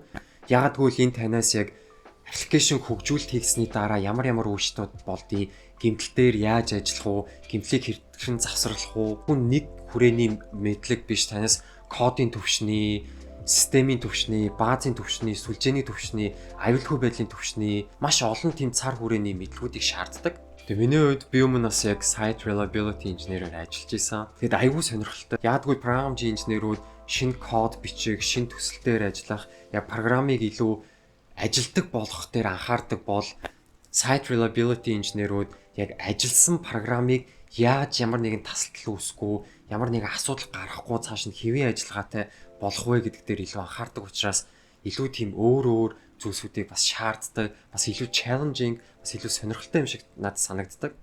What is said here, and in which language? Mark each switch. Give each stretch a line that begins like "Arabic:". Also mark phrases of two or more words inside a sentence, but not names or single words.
Mongolian: Яагад гэвэл энэ танаас яг аппликейшн хөгжүүлэлт хийсний дараа ямар өөрчлөлтүүд болдгийг гэмтэл дээр яаж ажиллах уу, гэмтлийг хэрхэн завсарлах уу. Хүн нэг хүрээний мэдлэг биш, танаас кодын төвшний, системийн төвшний, баазын төвшний, сүлжээний төвшний, аюулгүй байдлын төвшний маш олон тийм цар хүрээний мэдлгүүдийг шаарддаг. Тэгээ миний хувьд би өмнө бас яг
English: site reliability engineer-
Mongolian: ээр ажиллаж исэн. Тэгэд аюул сонирхолтой. Яагтгүй программжийн инженерүүд шинэ код бичих, шинэ төсөлтөөр ажиллах, яг программыг илүү ажилдаг болгох дээр анхаардаг бол
English: site reliability
Mongolian: инженерүүд яг ажилласан программыг яаж ямар нэгэн тасалдал үүсэхгүй, ямар нэгэн асуудал гарахгүй цааш нь хэвийн ажиллагаатай болох вэ гэдэг дээр илүү анхаардаг учраас илүү тийм өөр зүйлсүүдийг бас шаарддаг, бас илүү challenging, бас илүү сонирхолтой юм шиг надад санагддаг.